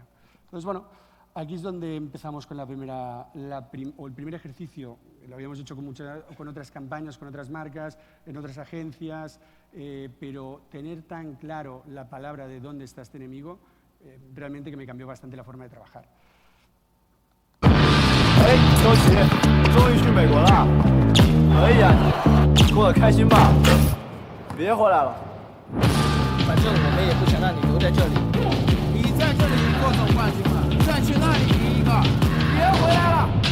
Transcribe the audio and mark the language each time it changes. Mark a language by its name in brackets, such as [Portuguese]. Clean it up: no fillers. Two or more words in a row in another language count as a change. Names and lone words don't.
[Spanish] Entonces, bueno, aquí es donde empezamos con el primer ejercicio. Lo habíamos hecho con otras campañas, con otras marcas, en otras agencias, pero tener tan claro la palabra de dónde está este enemigo, realmente que me cambió bastante la forma de trabajar. [Chinese] 周琦，终于去美国了，可以啊，你过得开心吧？别回来了，反正我们也不想让你留在这里。你在这里赢过总冠军了，再去那里赢一个，别回来了。